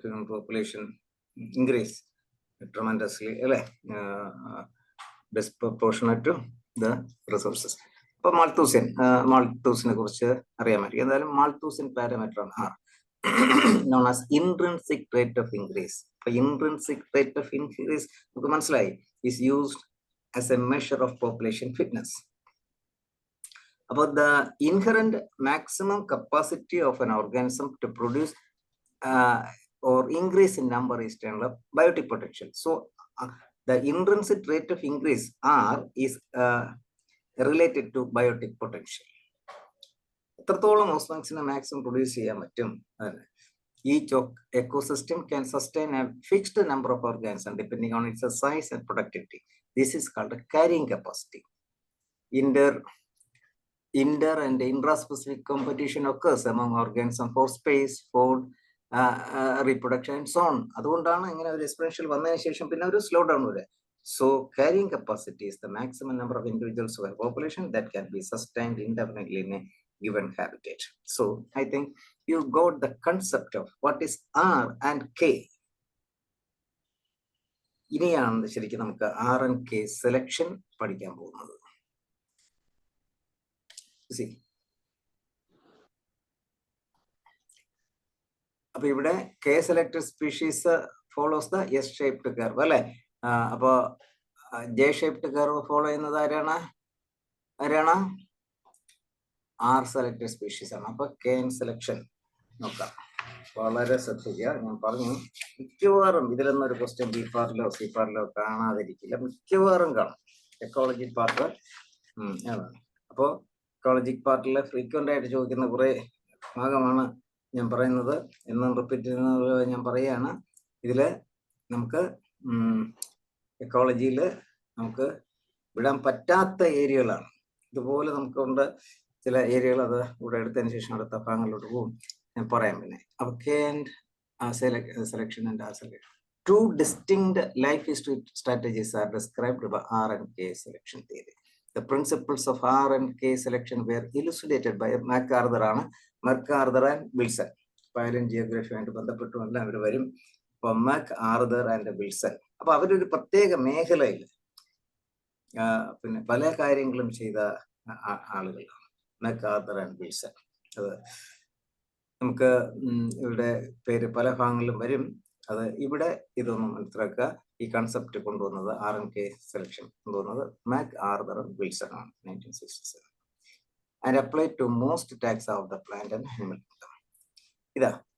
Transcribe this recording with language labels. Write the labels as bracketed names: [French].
[English] Population increase tremendously അല്ലെ, disproportionate to the resources. [Malayalam] അപ്പൊ മാൾത്തൂസിനെ കുറിച്ച് അറിയാമായിരിക്കും. [English] എന്തായാലും Malthusian parameter ആണ് R, known as intrinsic rate of increase. Intrinsic rate of increase [Malayalam] നമുക്ക് മനസ്സിലായി [English] is used as a measure of population fitness. About the inherent maximum capacity of an organism to produce or increase in number is termed biotic potential. So the intrinsic rate of increase R is related to biotic potential. [Malayalam] എത്രത്തോളം ഓസ്മാക്സിനെ maximum produce ചെയ്യാൻ പറ്റും. [English] Each ecosystem can sustain a fixed number of organisms depending on its size and productivity. This is called a carrying capacity. Inter and intra-specific competition occurs among organisms for space, food, reproduction and so on. [Malayalam] അതുകൊണ്ടാണ് ഇങ്ങനെ ഒരു exponential വന്നതിന് ശേഷം പിന്നെ ഒരു slow down വരെ. [English] So carrying capacity is the maximum number of individuals of a population that can be sustained indefinitely in a given habitat. So I think you got the concept of what is R and K. [Malayalam] ഇനിയാണ് ശരിക്കും നമുക്ക് R and K selection പഠിക്കാൻ പോകുന്നത്. അപ്പൊ ഇവിടെ [English] K selected species follows the S shaped curve അല്ലെ. [Malayalam] അപ്പൊ J shaped curve follow ചെയ്യുന്നത് ആരാണ്? ആർ സെലക്ടഡ് സ്പീഷീസ് ആണ്. അപ്പൊ കെ എൻ സെലക്ഷൻ നോക്കാം, വളരെ ശ്രദ്ധിക്കുക. ഞാൻ പറഞ്ഞു മിക്കവാറും ഇതിലൊന്നും ഒരു ക്വസ്റ്റ്യൻ ബി പാർട്ടിലോ സി പാർട്ടിലോ കാണാതിരിക്കില്ല, മിക്കവാറും കാണും. എക്കോളജി പാർട്ട് അപ്പോ എക്കോളജി പാർട്ടിലെ ഫ്രീക്വന്റ് ആയിട്ട് ചോദിക്കുന്ന കുറെ ഭാഗമാണ് ഞാൻ പറയുന്നത്. എന്നും റിപ്പീറ്റ് ചെയ്യുന്നത് ഞാൻ പറയുകയാണ്. ഇതില് നമുക്ക് എക്കോളജിയിൽ നമുക്ക് വിടാൻ പറ്റാത്ത ഏരിയകളാണ്. ഇതുപോലെ നമുക്കുണ്ട് ചില ഏരിയകൾ, അത് ഇവിടെ എടുത്തതിന് ശേഷം അടുത്ത ഭാഗങ്ങളിലോട്ട് പോകും, ഞാൻ പറയാം. പിന്നെ അപ്പൊ [English] K and selection and R selection, two distinct life history strategies are described by R and K selection theory. The principles of R and K selection were elucidated by MacArthur and Wilson. Pile and geography [Malayalam] ആയിട്ട് ബന്ധപ്പെട്ടുമല്ല അവർ വരും. അപ്പൊ MacArthur and Wilson, അപ്പൊ അവരൊരു പ്രത്യേക മേഖലയിൽ പിന്നെ പല കാര്യങ്ങളും ചെയ്ത ആളുകളാണ് MacArthur and Wilson. അത് നമുക്ക് ഇവിടെ പേര് പല ഭാഗങ്ങളിലും വരും. അത് ഇവിടെ ഇതൊന്നും മനസ്സിലാക്കുക. ഈ കൺസെപ്റ്റ് കൊണ്ടുവന്നത് [English] R and K selection കൊണ്ടുവന്നത് MacArthur and Wilson ആണ് 1967, and applied to most taxa of the plant and animal kingdom.